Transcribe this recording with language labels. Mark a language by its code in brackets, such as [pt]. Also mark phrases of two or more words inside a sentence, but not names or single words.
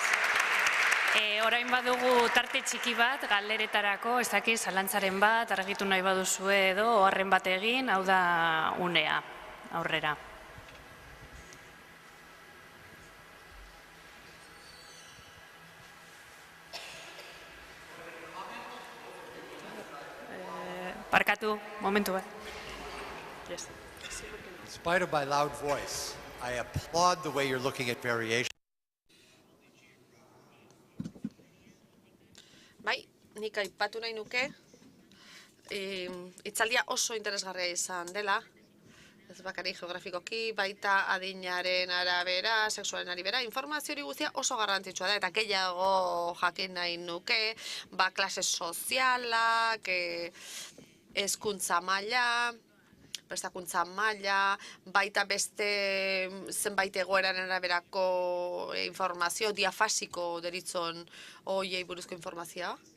[eu] Orain badugu tarte txiki bat, galderetarako, ez dakiz, zalantzaren bat, argitu nahi baduzue edo, oharren bat egin, hau da unea, aurrera. Barkatu, momentu bat. [en] Inspired by loud voice, I applaud the way you're looking at variation. [eu] Bai, nik aipatu nahi nuke, hitzaldia oso interesgarria izan dela, ez bakarrik geografikoki, baita adinaren arabera, sexualen arabera, informazio hori guztia oso garrantzitsua da, eta gehiago jakin nahi nuke, klase sozialak, hezkuntza maila, prestakuntza maila, baita beste zenbait egoeraren araberako informazio, diafasiko deritzon hoiei buruzko informazioa.